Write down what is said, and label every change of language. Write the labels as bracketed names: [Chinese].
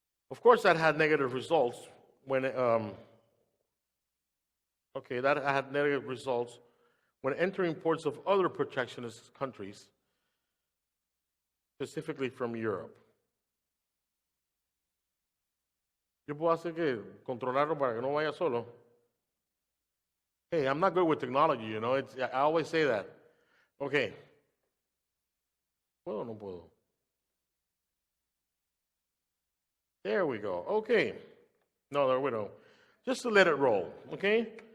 [English] Of course, that had negative results when entering ports of other protectionist countries, specifically from Europe. [Spanish] Yo puedo hacer que controlarlo para que no vaya solo. [English] Hey, I'm not good with technology, you know. I always say that. Okay. [Spanish] ¿Puedo o no puedo? [English] There we go. Okay. No, there we go. Just to let it roll, okay?